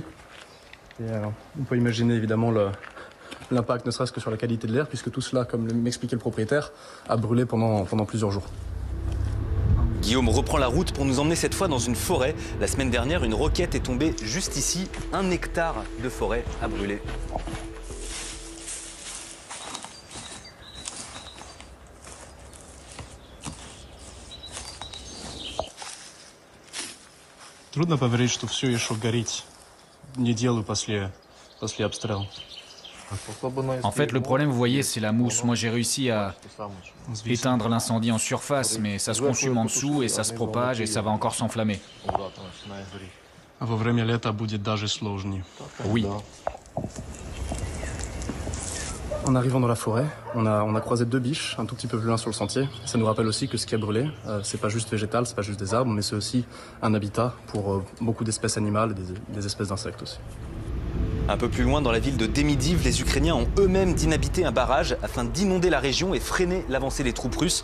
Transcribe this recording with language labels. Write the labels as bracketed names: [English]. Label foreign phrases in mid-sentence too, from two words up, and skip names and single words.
[French] Et on peut imaginer évidemment l'impact ne serait-ce que sur la qualité de l'air, puisque tout cela, comme m'expliquait le propriétaire, a brûlé pendant plusieurs jours. Guillaume reprend la route pour nous emmener cette fois dans une forêt. La semaine dernière, une roquette est tombée juste ici. 1 hectare de forêt a brûlé. [Russian] Трудно поверить, что все еще горит неделю после обстрела. [French] En fait, le problème, vous voyez, c'est la mousse. Moi, j'ai réussi à éteindre l'incendie en surface, mais ça se consume en dessous et ça se propage et ça va encore s'enflammer. [Russian] А во время лета будет даже сложнее. [French] Oui. En arrivant dans la forêt, on a croisé 2 biches un tout petit peu plus loin sur le sentier. Ça nous rappelle aussi que ce qui a brûlé, c'est pas juste végétal, c'est pas juste des arbres, mais c'est aussi un habitat pour beaucoup d'espèces animales et des espèces d'insectes aussi. Un peu plus loin, dans la ville de Demidiv, les Ukrainiens ont eux-mêmes dynamité un barrage afin d'inonder la région et freiner l'avancée des troupes russes.